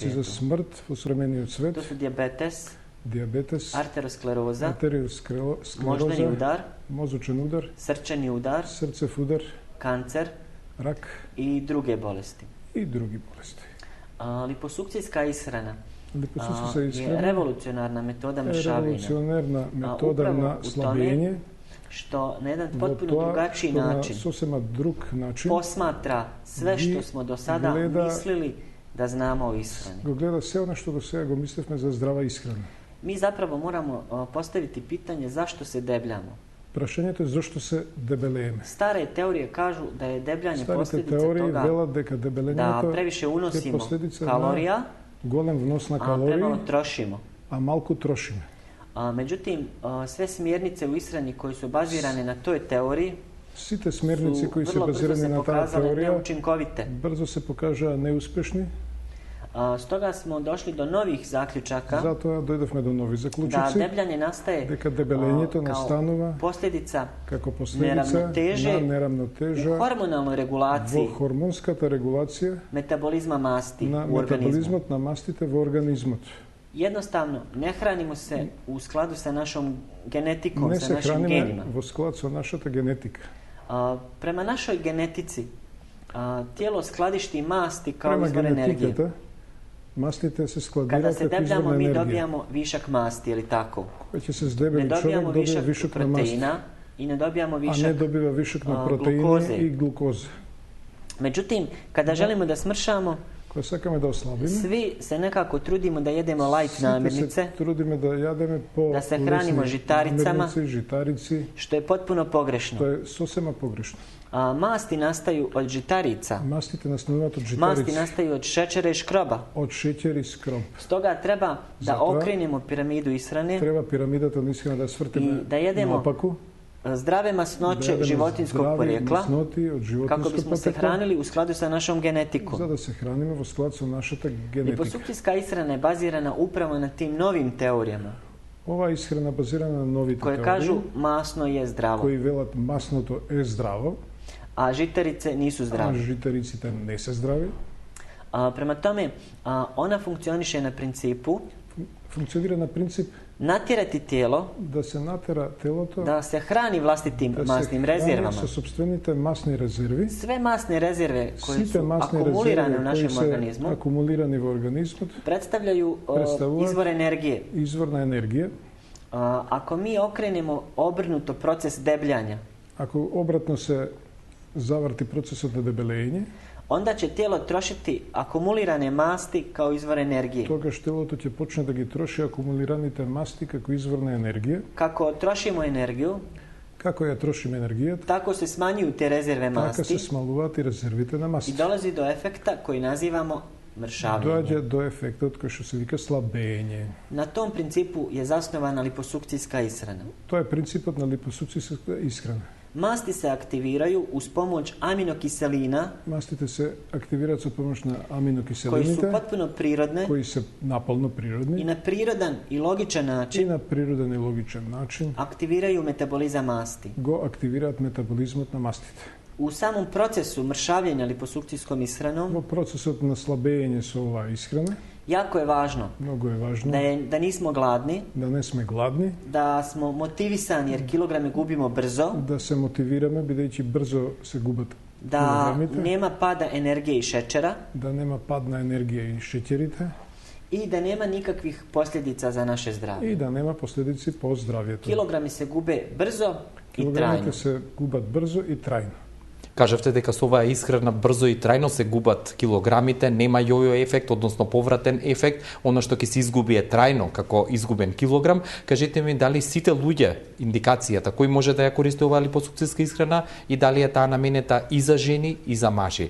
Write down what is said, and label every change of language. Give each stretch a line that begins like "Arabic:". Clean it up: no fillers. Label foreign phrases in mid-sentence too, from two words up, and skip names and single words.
Macedonian: Узроци за смрт во современиот свет. Тоа су диабетес, артеросклероза, мождани удар, мозочен удар, срчани удар, срцев удар, канцер, рак и други болести. И други болести. Липосукцијска исхрана
Bosnian: je revolucionarna metoda mršavljenja. Revolucionarna metoda na slabljenje. Što na jedan potpuno drugačiji način posmatra sve što smo do sada mislili da znamo o ishrani.
Macedonian: Го гледа се оно што до сега го мислевме за здрава исхрана.
Bosnian: Mi zapravo moramo postaviti pitanje zašto se debljamo.
Macedonian: Прашањето е зашто се дебелееме.
Bosnian: Stare teorije kažu da je debljanje posljedica toga da previše unosimo kalorija,
Macedonian: голем внос на калории,
Bosnian: premalo trošimo.
Macedonian: А малку трошиме.
Bosnian: Međutim, sve smjernice u ishrani koje su bazirane na toj teoriji
Macedonian: сите смерници кои се базирани на таа теорија брзо се покажаа неуспешни.
Bosnian: Stoga smo došli do novih zaključaka
Macedonian: Затоа дојдовме до нови заклучоци
Bosnian: da debljanje nastaje
Macedonian: дека дебелењето настанува како последица на неравнотежа
Bosnian: u hormonalnoj regulaciji
Macedonian: во хормонската регулација
Bosnian: metabolizma masti
Macedonian: на
Bosnian: u organizmu.
Macedonian: метаболизмот на мастите во организмот.
Bosnian: Jednostavno, ne hranimo se u skladu sa našom genetikom,
Macedonian: Не
Bosnian: sa
Macedonian: се
Bosnian: našim
Macedonian: храниме
Bosnian: genima.
Macedonian: во склад со нашата генетика.
Bosnian: Prema našoj genetici, tijelo skladišti masti kao
Macedonian: Према
Bosnian: izvor energije.
Macedonian: генетиката, мастите се
Bosnian: Kada
Macedonian: складираат
Bosnian: se
Macedonian: како извор
Bosnian: debljamo,
Macedonian: на
Bosnian: mi
Macedonian: енергија.
Bosnian: dobijamo višak masti, ili tako?
Macedonian: Кој ќе се
Bosnian: Ne
Macedonian: здебели човек
Bosnian: dobijamo
Macedonian: добива
Bosnian: višak
Macedonian: вишок на масти,
Bosnian: proteina i ne dobijamo
Macedonian: а не
Bosnian: višak
Macedonian: добива вишок на
Bosnian: glukoze.
Macedonian: протеини и глукоза.
Bosnian: Međutim, kada želimo da smršamo,
Macedonian: Кога сакаме да ослабиме,
Bosnian: svi se nekako trudimo da jedemo light namirnice,
Macedonian: се трудиме да јадеме по
Bosnian: da se hranimo žitaricama, namirnice, žitarici, što je potpuno pogrešno.
Macedonian: што е сосема погрешно.
Bosnian: Masti nastaju od žitarica.
Macedonian: Мастите настануваат од
Bosnian: Masti
Macedonian: житарици,
Bosnian: nastaju od šećera i škroba.
Macedonian: од шеќер и скроб.
Bosnian: Stoga treba da
Macedonian: Затоа
Bosnian: okrenemo piramidu ishrane
Macedonian: Треба пирамидата на исхрана да
Bosnian: i
Macedonian: свртиме
Bosnian: da jedemo
Macedonian: наопаку,
Bosnian: zdrave masnoće životinskog porijekla
Macedonian: масноти од
Bosnian: kako
Macedonian: животинско
Bosnian: bismo se
Macedonian: потекло,
Bosnian: hranili u skladu sa našom genetikom.
Macedonian: за да се храниме во склад со нашата генетика.
Bosnian: Liposukcijska ishrana je bazirana upravo na tim novim teorijama
Macedonian: Ова исхрана базирана на новите
Bosnian: koje
Macedonian: теории,
Bosnian: kažu masno je zdravo,
Macedonian: кои велат масното е здраво,
Bosnian: a žitarice nisu
Macedonian: а
Bosnian: zdrave.
Macedonian: житариците не се здрави.
Bosnian: Prema tome, ona funkcioniše na principu
Macedonian: Функционира на принцип
Bosnian: natjerati tijelo
Macedonian: да се натера телото
Bosnian: da se hrani vlastitim
Macedonian: да
Bosnian: masnim
Macedonian: се
Bosnian: rezervama.
Macedonian: храни со собствените масни резерви.
Bosnian: Sve masne rezerve koje
Macedonian: Сите
Bosnian: su
Macedonian: масни
Bosnian: akumulirane u
Macedonian: резерви кои
Bosnian: našem
Macedonian: се
Bosnian: organizmu
Macedonian: акумулирани во организмот
Bosnian: predstavljaju Predstavljaju izvor energije.
Macedonian: извор на енергија.
Bosnian: Ako mi okrenemo obrnuto proces debljanja,
Macedonian: Ако обратно се заврти процесот на дебелење,
Bosnian: onda će tijelo trošiti akumulirane masti kao izvor energije.
Macedonian: тогаш телото ќе почне да ги троши акумулираните масти како извор на енергија.
Bosnian: Kako trošimo energiju,
Macedonian: Како ја трошиме енергијата,
Bosnian: tako se smanjuju te rezerve
Macedonian: така се
Bosnian: masti
Macedonian: смалуваат и резервите на
Bosnian: i
Macedonian: масти.
Bosnian: dolazi do efekta koji nazivamo mršavljenje.
Macedonian: Доаѓа до ефектот кој што се вика слабење.
Bosnian: Na tom principu je zasnovana liposukcijska ishrana.
Macedonian: Тоа е принципот на липосукцијска исхрана.
Bosnian: Masti se aktiviraju uz pomoć aminokiselina
Macedonian: Мастите се активираат со помош на
Bosnian: koji su
Macedonian: аминокиселините,
Bosnian: potpuno prirodne
Macedonian: кои се наполно
Bosnian: i
Macedonian: природни
Bosnian: na prirodan i logičan
Macedonian: и
Bosnian: način
Macedonian: на природен и логичен начин
Bosnian: aktiviraju metabolizam masti.
Macedonian: го активираат метаболизмот на мастите.
Bosnian: U samom procesu mršavljenja liposukcijskom ishranom
Macedonian: Во процесот на слабење со оваа исхрана,
Bosnian: jako je važno
Macedonian: многу е важно
Bosnian: da nismo gladni,
Macedonian: да не сме гладни,
Bosnian: da smo motivisani jer kilograme gubimo brzo,
Macedonian: да се мотивираме бидејќи брзо се губат
Bosnian: da
Macedonian: килограмите,
Bosnian: nema pada energije i šećera
Macedonian: да нема пад на енергија и шеќерите
Bosnian: i da nema nikakvih posljedica za naše zdravlje.
Macedonian: и да нема последици по здравјето.
Bosnian: Kilogrami se gube brzo i trajno.
Macedonian: Килограмите се губат брзо и трајно. Кажавте дека со оваа исхрана брзо и трајно се губат килограмите, нема јојо ефект, односно повратен ефект, она што ќе се изгуби е трајно како изгубен килограм. Кажете ми дали сите луѓе индикацијата кој може да ја користи оваа липосукцијска исхрана и дали е таа наменета и за жени и за мажи.